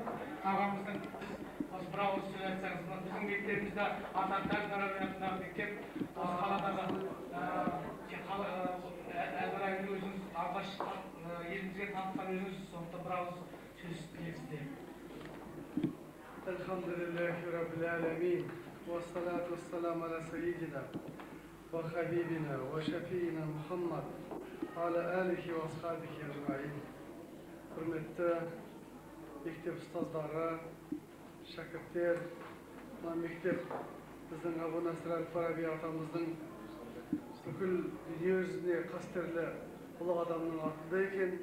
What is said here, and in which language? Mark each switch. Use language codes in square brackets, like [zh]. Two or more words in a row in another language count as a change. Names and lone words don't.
[kk] Ағамыздың осы бір ауыз сөз айтсаңыз, біздің мектебімізде Әл-Фараби атындағы мектеп осы қаладағы Әл-Фарабиді өзіңіз алғаш елімізге танытқан өзіңіз, сондықтан бір ауыз сөз тілексіздер. [ar] الحمد لله رب العالمين والصلاة والسلام على سيدنا وحبيبنا وشفيعنا محمد على آله وأصحابه أجمعين. [kk] Құрметті мектеп ұстаздары, шәкірттер, мына мектеп біздің Абу Насыр әл-Фараби атамыздың бүкіл дүниежүзіне қастерлі ұлы адамның атында екен.